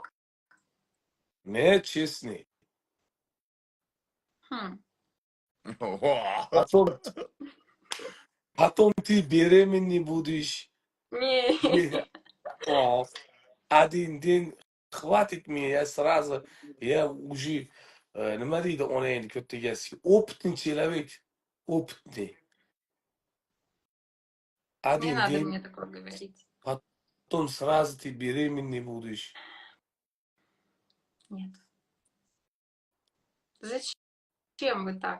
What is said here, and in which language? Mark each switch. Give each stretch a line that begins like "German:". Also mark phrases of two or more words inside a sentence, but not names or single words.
Russian: Не честный. Хм. Потом ты беременный будешь. Не. О, 1 день хватит мне, я сразу, я уже,
Uzbek: nima deydi onangni ko'rtigasi,
Russian: опытный человек, опытный. Не 1 надо день, мне такое говорить. потом сразу ты беременный будешь. Нет. Зачем вы так?